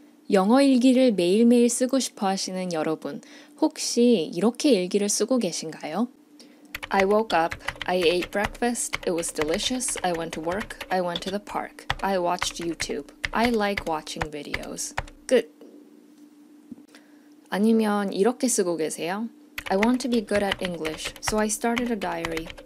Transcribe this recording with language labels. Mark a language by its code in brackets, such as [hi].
[ko] 영어 일기를 매일매일 쓰고 싶어 하시는 여러분, 혹시 이렇게 일기를 쓰고 계신가요? [en] I woke up, I ate breakfast, it was delicious, I went to work, I went to the park, I watched YouTube, I like watching videos. [ko] 끝! 아니면 이렇게 쓰고 계세요? [en] I want to be good at English, so I started a diary.